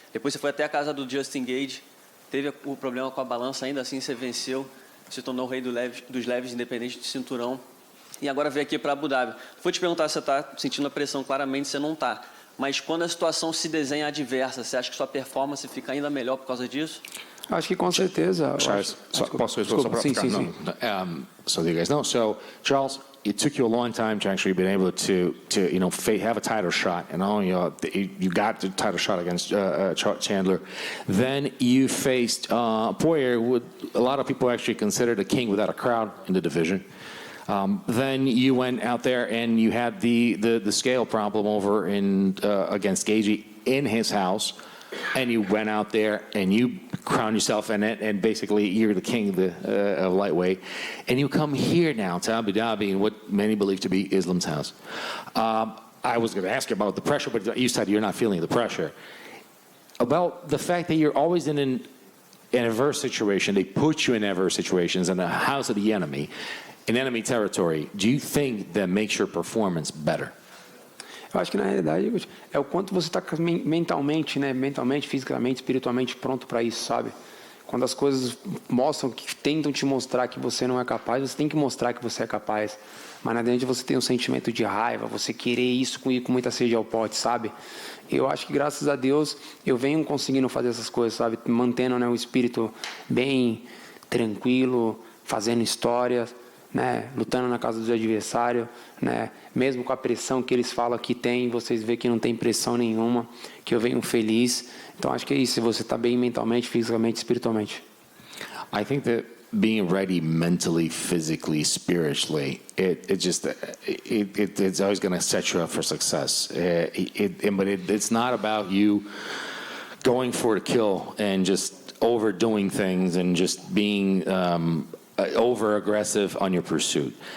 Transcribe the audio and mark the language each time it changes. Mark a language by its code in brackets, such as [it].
[pt] Depois você foi até a casa do Justin Gage, teve o problema com a balança, ainda assim você venceu. se tornou o rei dos leves, independente de cinturão. E agora veio aqui para Abu Dhabi. Vou te perguntar se você está sentindo a pressão, claramente você não está. Mas quando a situação se desenha adversa, você acha que sua performance fica ainda melhor por causa disso? Acho que com certeza. Charles, posso Desculpa, sim. [en] so you guys know. So, Charles, it took you a long time to actually be able to have a title shot, and you got the title shot against Chandler. Then you faced Poirier, who a lot of people actually consider the king without a crowd in the division. Then you went out there and you had the scale problem over against Gaethje in his house, and you went out there and you crowned yourself in it, and basically you're the king of lightweight. And you come here now to Abu Dhabi in what many believe to be Islam's house. I was going to ask you about the pressure, but you said you're not feeling the pressure. About the fact that you're always in an adverse situation, they put you in adverse situations in the house of the enemy, in enemy territory. Do you think that makes your performance better? [pt] Eu acho que na realidade é o quanto você está mentalmente, né? Mentalmente, fisicamente, espiritualmente pronto para isso, sabe? Quando as coisas mostram, que tentam te mostrar que você não é capaz, você tem que mostrar que você é capaz. Mas na verdade você tem um sentimento de raiva, você querer isso com muita sede ao pote, sabe? Eu acho que graças a Deus eu venho conseguindo fazer essas coisas, sabe? Mantendo, né, o espírito bem tranquilo, fazendo histórias, né, lutando na casa do adversário, né, mesmo com a pressão que eles falam que tem, vocês veem que não tem pressão nenhuma, que eu venho feliz. Então acho que é isso, você está bem mentalmente, fisicamente, espiritualmente. [en] I think that being ready mentally, physically, spiritually, it's always going to set you up for success. But it's not about you going for a kill and just overdoing things and just being over aggressive on your pursuit.